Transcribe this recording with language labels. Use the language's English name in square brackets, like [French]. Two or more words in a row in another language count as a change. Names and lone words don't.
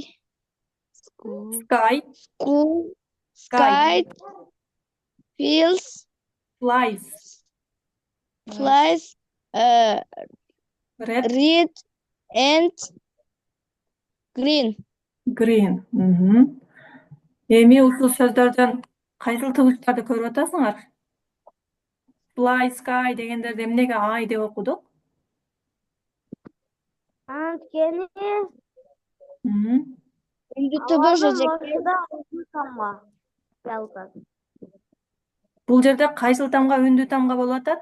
[English] School. Sky. school, Sky. kite, fields, Flies. flies, Red. read and green. Green. [Kyrgyz] Эми ушул сөздөрдөн кайсыл тыбыштарды көрүп атасыңар? [English] Fly, sky [Kyrgyz] дегендерди эмнеге I деп окудук? Antkeni Бул жерде кайсыл тамга үндүү тамга болуп атат?